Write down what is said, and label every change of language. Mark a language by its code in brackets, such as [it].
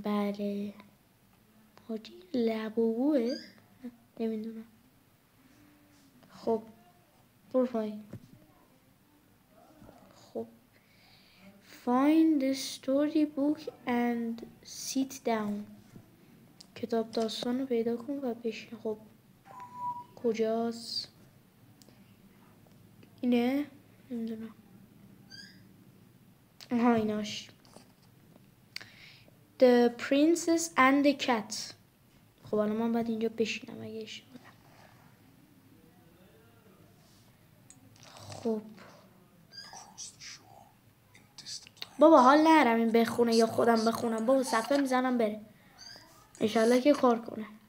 [fa] بله حاجی لبوه نمیدونم. خب برو پایین. [en] خب find the story book and sit down. [fa] کتاب داستان رو پیدا کن و بشین. خب کجاست؟ اینه؟ نمیدونم. آها ایناش. [en] The princess and the cat. [fa] خب الان من باید اینجا بشینم اگه اشتباه نکنم. خب بابا حال نرم این بخونه یا خودم بخونم. بابا صفحه میزنم بره. انشالله که کار کنه.